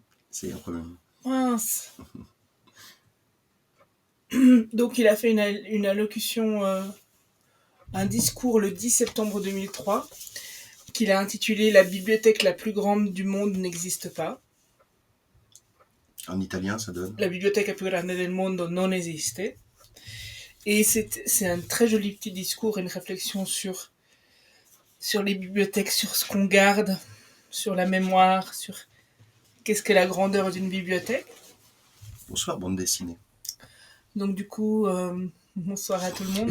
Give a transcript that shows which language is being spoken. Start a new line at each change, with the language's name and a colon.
French: C'est un problème. Mince. Donc il a fait une allocution, un discours le 10 septembre 2003, qu'il a intitulé « La bibliothèque la plus grande du monde n'existe pas ». En italien, ça donne.
Italian: La biblioteca più grande del mondo non esiste.
French: Et c'est un très joli petit discours, une réflexion sur les bibliothèques, sur ce qu'on garde, sur la mémoire, sur qu'est-ce que la grandeur d'une bibliothèque. Bonsoir, bande dessinée. Donc du coup, bonsoir à tout le monde.